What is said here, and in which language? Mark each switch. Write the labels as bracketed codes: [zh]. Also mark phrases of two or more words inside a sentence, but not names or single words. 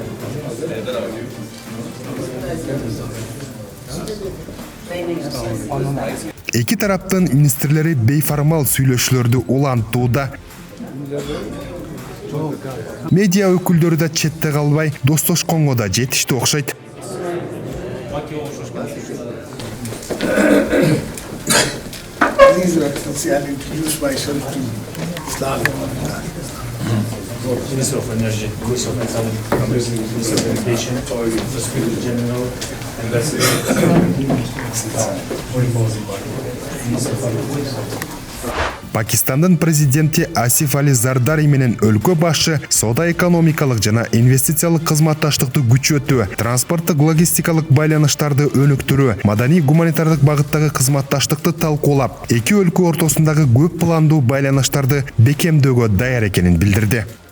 [ky] Эки тараптын министрлери бейформал сүйлөшүүлөрдү улантууда. Медиа өкүлдөрү да четте калбай достошконго да жетишти окшойт. [en] Please, Your Excellency, I'll introduce myself to Islam. Minister of Energy, Minister of Economy, Minister of Education, Secretary General, Ambassador, Foreign Policy Minister of [ky] Пакистандын президенти Асиф Али Зардари менен өлкө башы соода-экономикалык жана инвестициялык кызматташтыкты күчөтүү, транспорттук логистикалык байланыштарды өнүктүрүү, маданий-гуманитардык багыттагы кызматташтыкты талкуулап, эки өлкө ортосундагы көп пландуу байланыштарды бекемдөөгө даяр экенин билдирди.